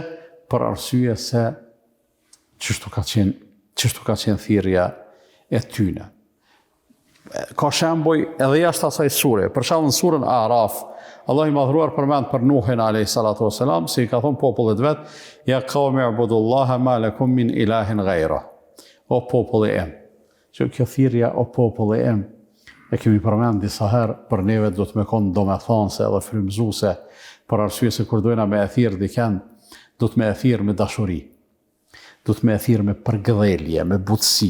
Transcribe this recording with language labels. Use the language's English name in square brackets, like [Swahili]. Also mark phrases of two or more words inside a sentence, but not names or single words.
[Albanian] Për arsye se çështu ka qenë thirrja e tyre. Ka shembuj edhe jashtë asaj sure. Për shembull në surën Araf, Allah i madhruar përmend për Nuhin a.s. si i ka thonë popullit vet, [Arabic] يا قوم اعبدوا الله ما لكم من إله غيره. [Albanian] O populli im. Që kjo thirrja o populli im e kemi përmend disa herë, për neve do të me konë domethënëse edhe frymëzuese, për arsye se kur dojna me e thirr dikën, do të me e thirr me dashuri. Do të me e thirr me përgëdhelje, me butësi.